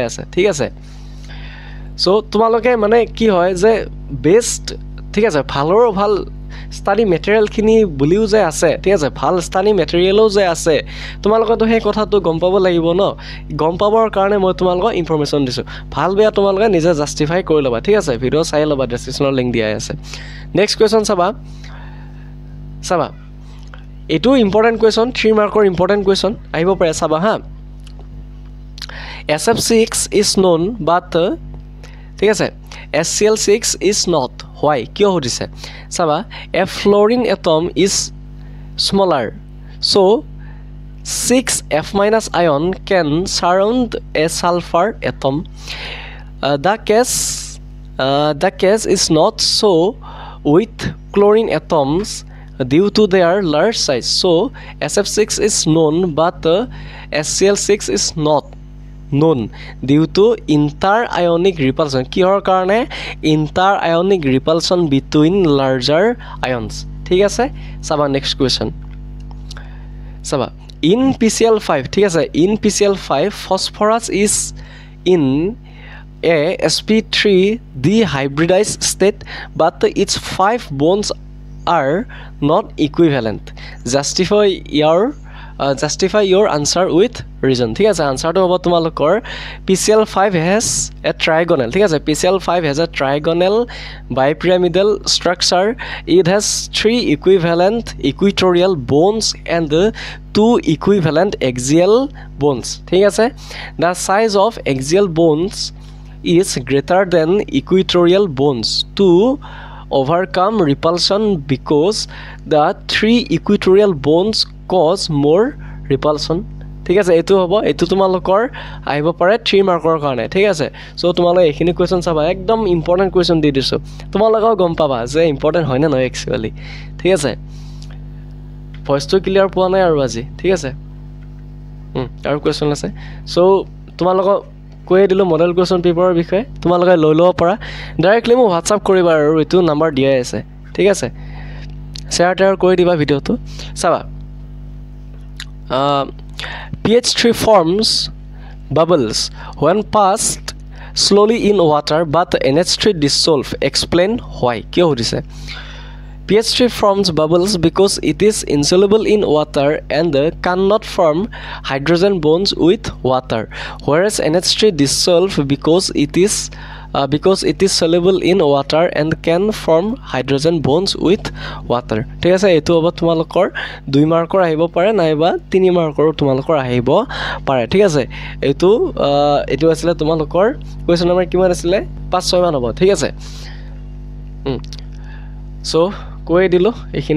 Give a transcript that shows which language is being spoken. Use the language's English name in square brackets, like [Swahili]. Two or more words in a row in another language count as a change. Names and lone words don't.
[Assamese] আছে ঠিক আছে সো তোমালোকে মানে কি হয় যে বেস্ট ঠিক আছে ভালৰ ভাল [English] study material [Assamese] খিনি বুলিও যে আছে ঠিক আছে ভাল স্টাডি মেটেৰিয়েলও যে আছে তোমালোকে তো সেই কথাটো গম পাব লাগিব ন গম পাবৰ কাৰণে মই তোমালোকক ইনফৰমেশন দিছো ভাল বেয়া তোমালোকে নিজে জাস্টিফাই কৰি লবা ঠিক আছে ভিডিও চাই লবা ডেসক্ৰিপচনৰ লিংক দিয়া আছে [English] next question [Assamese] চাবা এটো [English] important question [Assamese] 3 মাৰ্কৰ [English] important question [Assamese] আহিব পাৰে চাবা হা [English] SF6 is known but [Assamese] ঠিক আছে [English] SCl6 is not why [Assamese] কিয় হদিছে চাবা [English] a fluorine atom is smaller so 6F- ion can surround a sulfur atom the case is not so with chlorine atoms due to their large size so SF6 is known but SCl6 is not known due to inter-ionic repulsion [Assamese] কিহৰ কাৰণে [English] inter-ionic repulsion between larger ions [Assamese] ঠিক আছে চাবা নেক্সট কোৱেশ্যন চাবা [English] in PCl5 [Assamese] ঠিক আছে [English] in PCl5 phosphorus is in a sp3 dehybridized state but its 5 bonds are not equivalent. Justify your answer with reason. [Assamese] ঠিক আছে, আনসাৰটো হ'ব তোমালোকৰ [English] PCl5 has a trigonal. [Assamese] ঠিক আছে, [English] PCl5 has a trigonal bipyramidal structure. It has 3 equivalent equatorial bonds and 2 equivalent axial bonds. [Assamese] ঠিক আছে, [English] the size of axial bonds is greater than equatorial bonds to overcome repulsion because the 3 equatorial bonds cause more repulsion. [Assamese] ঠিক আছে, এইটো হ'ব, এইটো তোমালোকৰ আহিব পাৰে 3 মাৰ্কৰ কাৰণে। ঠিক আছে, সো তোমালোকে এইখিনি কোৱেশ্চন চাবা, একদম [English] important question [Assamese] দি দিছোঁ, তোমালোকেও গম পাবা যে ইম্পৰ্টেণ্ট হয় নে নহয় একচুৱেলি। ঠিক আছে, ভইচটো ক্লিয়াৰ পোৱা নাই আৰু আজি। ঠিক আছে, আৰু কুৱেশ্যন আছে, সো তোমালোকক কৈয়ে দিলোঁ [English] model question [Assamese] পেপাৰৰ বিষয়ে, তোমালোকে লৈ ল'ব পাৰা। ডাইৰেক্টলি মোক হোৱাটছআপ কৰিবা আৰু এইটো নাম্বাৰ দিয়াই আছে। ঠিক আছে, শ্বেয়াৰ টেয়াৰ কৰি দিবা ভিডিঅ'টো। চাবা, [English] pH3 forms bubbles when passed slowly in water but NH3 dissolve. Explain why. [Assamese] কিয় সুধিছে? [English] pH3 forms bubbles because it is insoluble in water and cannot form hydrogen bonds with water, whereas NH3 dissolve because it is soluble in water and can form hydrogen bonds with water. [Assamese] ঠিক আছে, এইটো হ'ব তোমালোকৰ 2 মাৰ্কৰ আহিব পাৰে নাইবা 3 মাৰ্কৰ তোমালোকৰ আহিব পাৰে। ঠিক আছে, এইটো আছিলে তোমালোকৰ [English] question number [Assamese] কিমান আছিলে, 5-6 মান হ'ব। ঠিক আছে, সো কৈ দিলোঁ এইখিনি।